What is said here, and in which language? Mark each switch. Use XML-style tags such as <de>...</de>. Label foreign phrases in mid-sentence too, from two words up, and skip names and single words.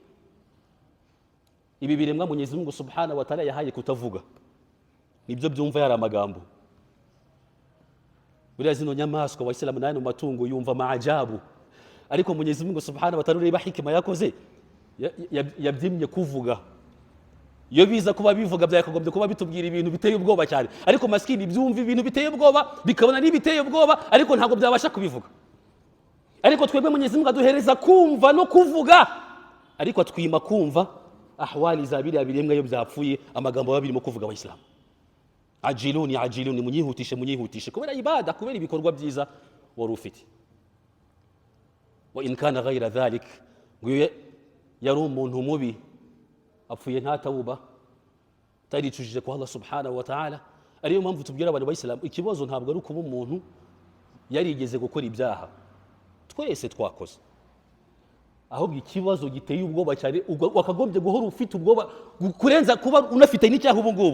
<rw>ibi biremwa</rw> <sw>Mwenyezi Mungu</sw> <ar>سبحانه وتعالى</ar> <rw>yahaye kutavuga nibyo byumva yari amagambo buriya zino nyamaswa abayisilamu n'ayo matungo yumva maajabu ariko</rw> <sw>Mwenyezi Mungu</sw> <ar>سبحانه وتعالى</ar> <rw>ureba hikima yakoze yabyimye kuvuga. Iyo biza kuba bivuga byakagombye kuba bitubwira ibintu biteye ubwoba cyane, ariko maskini byumva ibintu biteye ubwoba bikabona n'ibiteye ubwoba ariko ntabwo byabasha kubivuga. Ariko twebwe</rw> <sw>Mwenyezi Mungu</sw> <rw>aduhereza kumva no kuvuga, ariko atwima kumva ahwali za biriya biremwa iyo byapfuye amagambo babirimo kuvuga abayisilamu. Ajiluni munyihutishe kubera ibada, kubera ibikorwa byiza wari ufite.</rw> <ar>وإن كان غير ذلك,</ar> <rw>nguye yari umuntu mubi apfuye nta tawuba taricujije kwa Allah</rw> <ar>سبحانه وتعالى.</ar> <rw>Ariyo mpamvu tubwira abantu b'Islam ikibazo ntabwo ari kuba umuntu yarigeze gukora ibyaha, twese twakoze, ahubwo ikibazo giteye ubwoba cyane wakagombye guhora ufite ubwoba kurenza kuba unafite n'icyaha ubu ngubu.</rw>